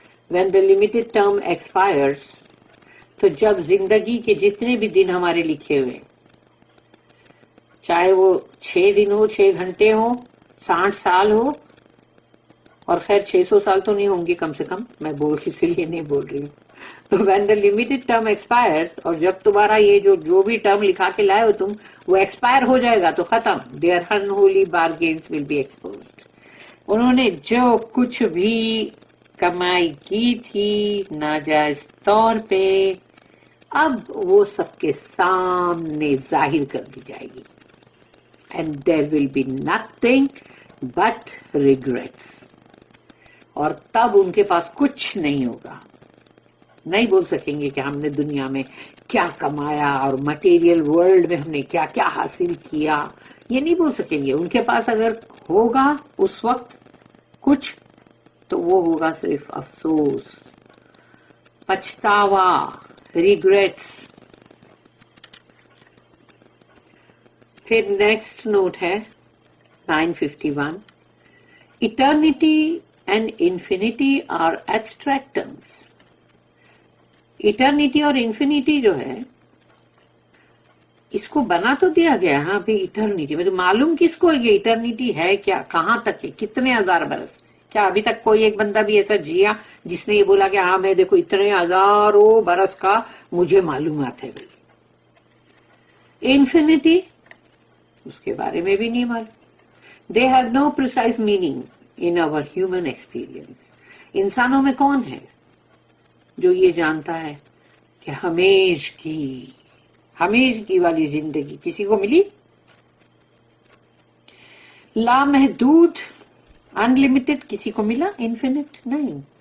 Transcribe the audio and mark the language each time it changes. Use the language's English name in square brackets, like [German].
[English] When the limited term expires, [Urdu] تو جب زندگی کے جتنے بھی دن ہمارے لکھے ہوئے، چاہے وہ 6 دن ہو، 6 گھنٹے ہو، 60 سال ہو، اور خیر 600 سال تو نہیں ہوں گے کم سے کم، میں اسی لیے نہیں بول رہی ہوں، تو [English] when the limited term expires, [Urdu] اور جب تمہارا یہ جو بھی ٹرم لکھا کے لائے ہو تم وہ ایکسپائر ہو جائے گا تو ختم. [English] their unholy bargains will be exposed. [Urdu] انہوں نے جو کچھ بھی کمائی کی تھی ناجائز طور پہ اب وہ سب کے سامنے ظاہر کر دی جائے گی. [English] and there will be nothing but regrets. [Urdu] اور تب ان کے پاس کچھ نہیں ہوگا. نہیں بول سکیں گے کہ ہم نے دنیا میں کیا کمایا اور مٹیریل ورلڈ میں ہم نے کیا کیا حاصل کیا, یہ نہیں بول سکیں گے. ان کے پاس اگر ہوگا اس وقت کچھ تو وہ ہوگا صرف افسوس, پچھتاوا, ریگریٹس. پھر نیکسٹ نوٹ ہے 951. [English] Eternity and infinity are abstract terms. [Urdu] Eternity اور infinity جو ہے اس کو بنا تو دیا گیا. ہاں بھی eternity میں تو معلوم کس کو یہ eternity ہے کیا, کہاں تک ہے, کتنے ہزار برس. کیا ابھی تک کوئی ایک بندہ بھی ایسا جیا جس نے یہ بولا کہ ہاں میں دیکھو اتنے ہزاروں برس کا مجھے معلومات ہے. انفینٹی اس کے بارے میں بھی نہیں معلوم. [English] They have no precise meaning in our human experience. [Urdu] انسانوں میں کون ہے جو یہ جانتا ہے کہ ہمیش کی والی زندگی کسی کو ملی؟ لامحدود انلمیٹڈ کسی کو ملا؟ انفینٹ نہیں.